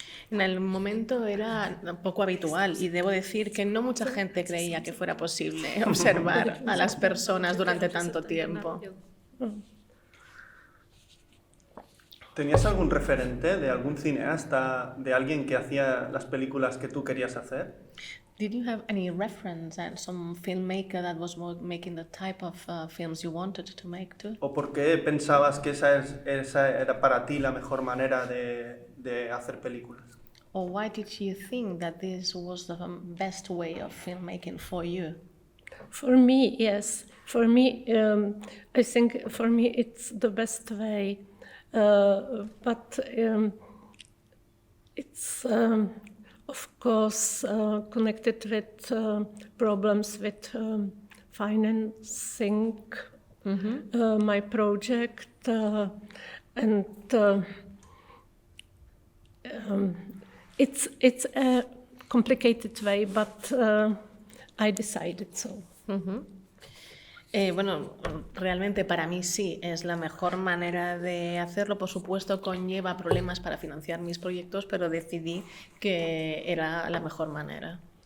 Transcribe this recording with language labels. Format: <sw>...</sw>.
<es>En el momento era poco habitual y debo decir que no mucha gente creía que fuera posible observar a las personas durante tanto tiempo. ¿Tenías algún referente de algún cineasta, de alguien que hacía las películas que tú querías hacer?</es> <en>Did you have any reference at some filmmaker that was making the type of films you wanted to make too?</en> <es>¿O por qué pensabas que esa era para ti la mejor manera de hacer películas?</es> <en>Or why did you think that this was the best way of filmmaking for you? For me, yes. For me, I think for me it's the best way. But it's of course connected with problems with financing my project, and it's a complicated way, but I decided so.</en> <es>Bueno, realmente para mí sí, es la mejor manera de hacerlo. Por supuesto, conlleva problemas para financiar mis proyectos, pero decidí que era la mejor manera.</es>